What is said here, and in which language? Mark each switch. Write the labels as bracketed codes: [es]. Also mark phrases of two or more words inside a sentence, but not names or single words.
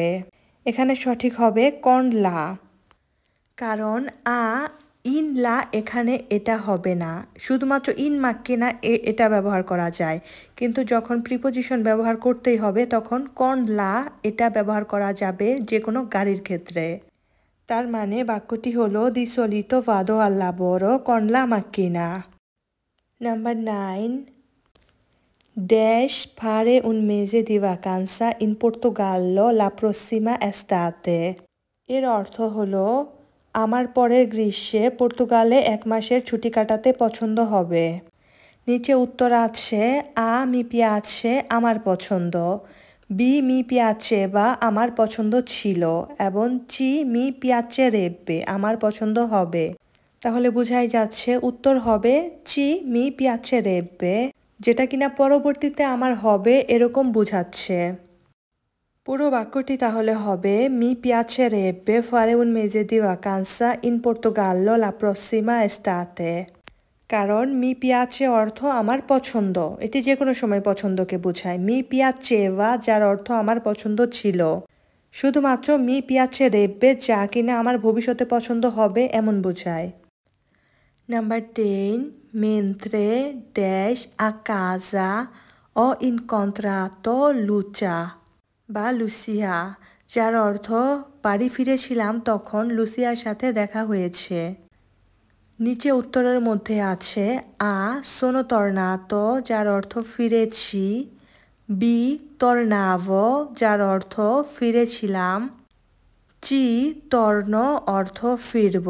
[bn] এখানে সঠিক হবে [it] con la, [bn] কারণ আ [it] in la [bn] এখানে এটা হবে না। শুধুমাত্র [it] in macchina [bn] এটা ব্যবহার করা যায়, কিন্তু যখন প্রিপোজিশন ব্যবহার করতেই হবে তখন [it] con la [bn] এটা ব্যবহার করা যাবে যে কোনো গাড়ির ক্ষেত্রে। তার মানে বাক্যটি হলো [it] Di solito vado al lavoro con la macchina. Number 9. Dash fare un mese di vacanza in Portogallo la prossima estate. [bn] এর অর্থ হলো আমার পরের গ্রীষ্মে পর্তুগালে 1 মাসের ছুটি কাটাতে পছন্দ হবে। নিচে উত্তর আছে আ [it] mi piace, [bn] আমার পছন্দ, বি [it] mi piace [bn] বা আমার পছন্দ ছিল, এবং চি [it] mi piacerebbe, [bn] আমার পছন্দ হবে। তাহলে বোঝাই যাচ্ছে উত্তর হবে চি [it] mi piacerebbe, [bn] যেটা কিনা পরবর্তীতে আমার হবে এরকম বোঝাচ্ছে। পুরো বাক্যটি তাহলে হবে [it] mi piacerebbe fare un mese di vacanza in Portogallo la prossima estate. [bn] কারণ [it] mi piace [bn] অর্থ আমার পছন্দ, এটি যে কোনো সময় পছন্দকে বোঝায়। [it] mi piaceva, [bn] যার অর্থ আমার পছন্দ ছিল। শুধুমাত্র [it] mi piacerebbe, [bn] যা কিনা আমার ভবিষ্যতে পছন্দ হবে এমন বোঝায়। নাম্বার 10. [it] Mentre dash a casa ho incontrato Lucia [bn] বা লুসিয়া, যার অর্থ বাড়ি ফিরেছিলাম তখন লুসিয়ার সাথে দেখা হয়েছে। নিচে উত্তরের মধ্যে আছে আ [it] sono tornato, [bn] যার অর্থ ফিরেছি, বি tornavo, যার অর্থ ফিরেছিলাম, চি torno, অর্থ ফিরব।